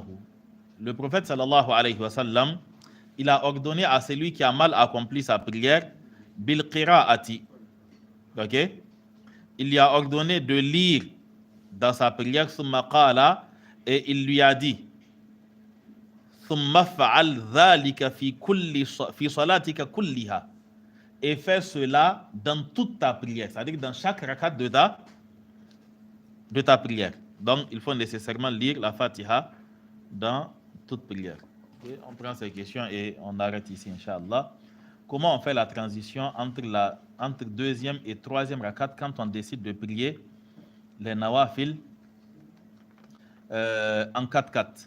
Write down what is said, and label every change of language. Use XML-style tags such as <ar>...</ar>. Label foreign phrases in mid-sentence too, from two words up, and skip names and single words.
<fr>Le prophète</fr> <ar>صلى الله عليه وسلم,</ar> <fr>il a ordonné à celui qui a mal accompli sa prière,</fr> <ar>بالقراءة.</ar> <fr>Ok? Il lui a ordonné de lire dans sa prière,</fr> <ar>ثم قال,</ar> <fr>et il lui a dit,</fr> <ar>ثم افعل ذلك في صلاتك كلها,</ar> <fr>et fais cela dans toute ta prière, c'est-à-dire dans chaque rakat de ta prière. Donc, il faut nécessairement lire la Fatiha dans toute prière. Okay, on prend ces questions et on arrête ici, Inch'Allah. Comment on fait la transition entre deuxième et troisième rakat quand on décide de prier les nawafil en 4-4?</fr>